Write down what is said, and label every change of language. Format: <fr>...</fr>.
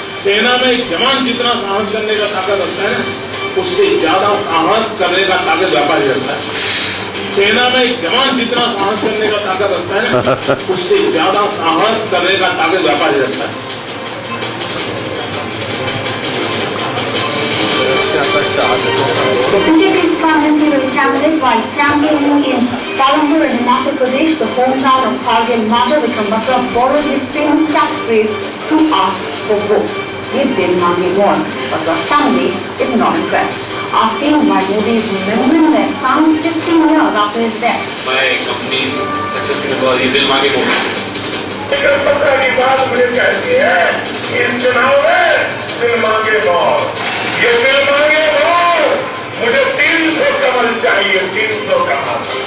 <hi>सेना में एक जवान जितना साहस करने का ताकत रखता है, उससे ज्यादा साहस करने का ताकत व्यापारी रखता है। सेना में एक जवान जितना साहस करने का ताकत रखता है, उससे ज्यादा साहस करने का ताकत व्यापारी रखता है।</hi> <en>The BJP's Prime Minister candidate while campaigning in Palanpur in Himachal Pradesh, the hometown of Kargil Maja, Vikram Batra borrowed his famous catchphrase to ask for votes.</en> <hi>Ye dil mange</hi> <en>more, but the family is not impressed, asking why Modi is remembering their son 15 years after his death. My company successful because</en> <hi>ye dil mange</hi> <en>more.</en> <hi>Vikram Batra की बात मुझे कहती है कि इन चुनाव में दिल मांगे बहुत, ये दिल मांगे बहुत, मुझे 300 कमल चाहिए, 300 कमल।</hi>